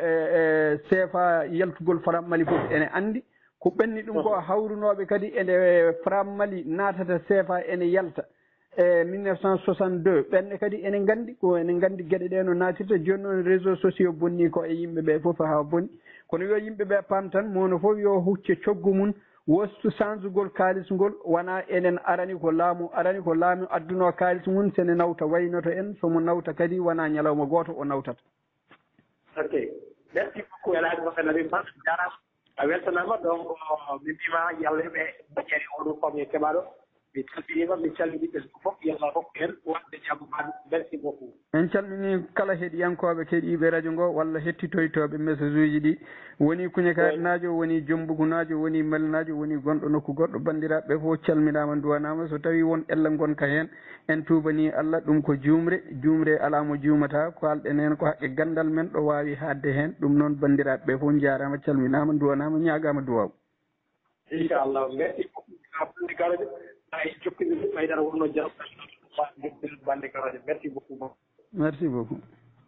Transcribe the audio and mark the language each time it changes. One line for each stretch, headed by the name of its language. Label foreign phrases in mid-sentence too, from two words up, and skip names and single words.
Fula: CFA yaltugol Franc Mali fof ene andi ko ɓenni ɗum ko hawrunoɓe kadi ene Franc Mali natata CFA ene yalta e 1962 ɓenne kadi ene gandi gueɗe ɗe no natirta joni noon
French: réseaux sociaux
Fula: bonni ko e yimɓeɓe foof ha bonni kono yo yimɓeɓe paam tan mono foof yo hucce coggu mum wostu changegol kalis ngol wona enen arani ko laamu adduno kalis mum sene nawta waynoto en somo nawta kadi wona ñalawma goto o nawtata
French: ok merci beaucoup
Fula: El Hadji Mohamed Lamine Bane jarama a weltanama donc mi mbima yo Allah heeɓe moƴƴere oɗo famille keɓaɗo mi calminima mi calmini ɓesgu fof yo Allah hokku en wonde jaamu man
French: merci beaucoup
Fula: en calmini kala heeɗiyankoɓe keeɗiɓe radio ngo walla hettitoytoɓe message uji ɗi woni Kougnekari najo woni Diombougou najo woni Mali najo woni gonɗo nokku goɗɗo bandiraɓe fof calminama duwanama so tawi won ella gonka hen en tubani Allah ɗum ko jumre ala mo jumata ko alɗen hen ko haqqe gandal men ɗo wawi hadde hen ɗum noon bandiraɓe fof jarama calminama duwanama ñagama duwaw inchallah
French: merci beaucoup
Fula: ay jokkodir ɓaydara wonno jaw bande garoje
French: merci beaucoup